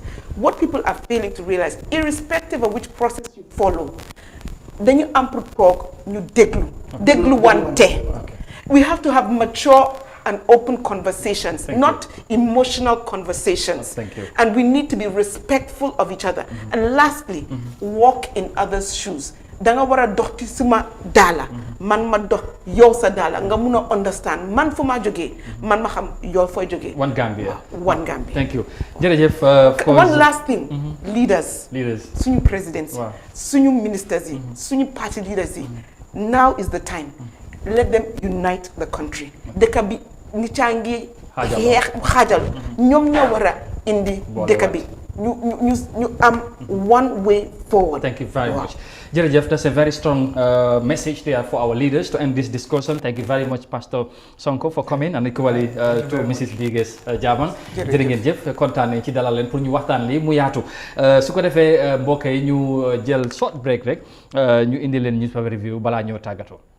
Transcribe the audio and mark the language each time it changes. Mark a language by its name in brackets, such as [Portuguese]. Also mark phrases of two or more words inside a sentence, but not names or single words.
[English] What people are failing to realize, irrespective of which process you follow, then you talk, you deglu one day. We have to have mature and open conversations, not emotional conversations. Thank you. And we need to be respectful of each other. And lastly, walk in others' shoes. [Wolof] Danga wara dox ci suma dala man ma dox yow sa dala nga mëna understand man fu ma joggé man ma xam yow foy joggé [English] one Gambia. Thank you jërëjëf one last thing leaders suñu presidents suñu ministers yi suñu party leaders yi now is the time let them unite the country [Wolof] dëkk bi ni cangi xajal ñom ñoo wara indi dëkk bi ñu am [English] one way forward. Thank you very much. Jerejef, that's a very strong message there for our leaders to end this discussion. Thank you very much, Pastor Sonko, for coming, and equally to Mrs. Biges Jaman. [Wolof] Jerejef, kontaan nañ ci dalal leen pour ñu waxtaan li mu yaatu. Su ko defee mbokk yi ñu jël [English] short break [Wolof] rek ñu indi leen [English] newspaper review [Wolof] balaa ñoo tàggatoo.